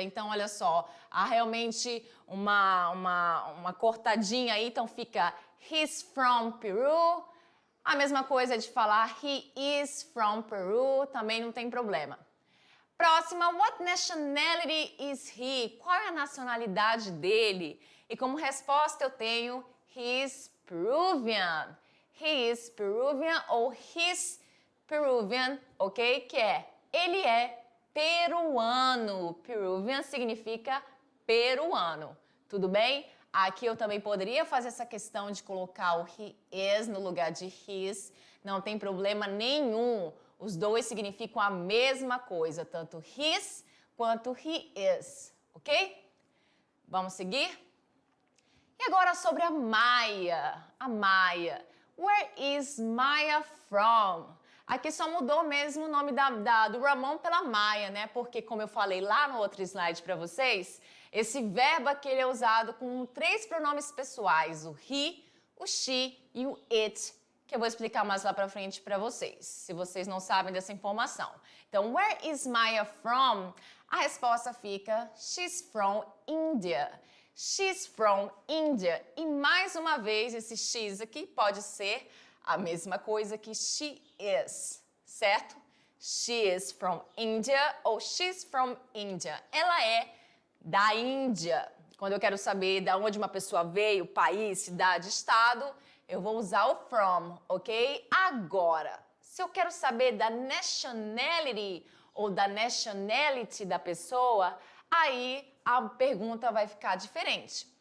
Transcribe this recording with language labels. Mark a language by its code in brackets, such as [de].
[pt] Então, olha só, há realmente uma cortadinha aí, então fica [en] he's from Peru. [pt] A mesma coisa de falar [en] he is from Peru, [pt] também não tem problema. Próxima, [en] what nationality is he? [pt] Qual é a nacionalidade dele? E como resposta eu tenho [en] he's Peruvian. He is Peruvian ou he's Peruvian, ok? [pt] Que é, ele é peruano. Peruvian significa peruano. Tudo bem? Aqui eu também poderia fazer essa questão de colocar o he is no lugar de his. Não tem problema nenhum. Os dois significam a mesma coisa, tanto his quanto he is, ok? Vamos seguir? E agora sobre a Maia. A Maia. [en] Where is Maia from? [pt] Aqui só mudou mesmo o nome do Ramon pela Maia, né? Porque, como eu falei lá no outro slide para vocês, esse verbo aqui ele é usado com 3 pronomes pessoais, o he, o she e o it, que eu vou explicar mais lá para frente para vocês, se vocês não sabem dessa informação. [en] Então, where is Maia from? [pt] A resposta fica, [en] she's from India. She's from India. [pt] E mais uma vez, esse she's aqui pode ser a mesma coisa que she is, certo? [en] She is from India ou she's from India. [pt] Ela é da Índia. Quando eu quero saber de onde uma pessoa veio, país, cidade, estado, eu vou usar o from, ok? Agora, se eu quero saber da nationality ou da nationality da pessoa, aí a pergunta vai ficar diferente.